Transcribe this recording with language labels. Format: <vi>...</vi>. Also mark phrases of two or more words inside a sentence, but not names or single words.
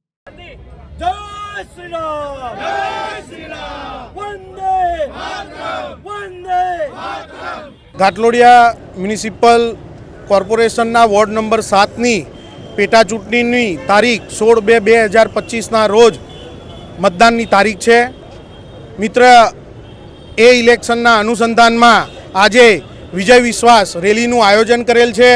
<hi>जय श्री राम, जय श्री राम, वंदे मातरम, वंदे मातरम।</hi> <gu>ઘાટલોડિયા મ્યુનિસિપલ કોર્પોરેશનના વોર્ડ નંબર 7ની પેટા ચૂંટણીની તારીખ 16/2/2025ના રોજ મતદાનની તારીખ છે। મિત્ર, એ ઇલેક્શનના અનુસંધાનમાં આજે વિજય વિશ્વાસ રેલીનું આયોજન કરેલ છે।</gu>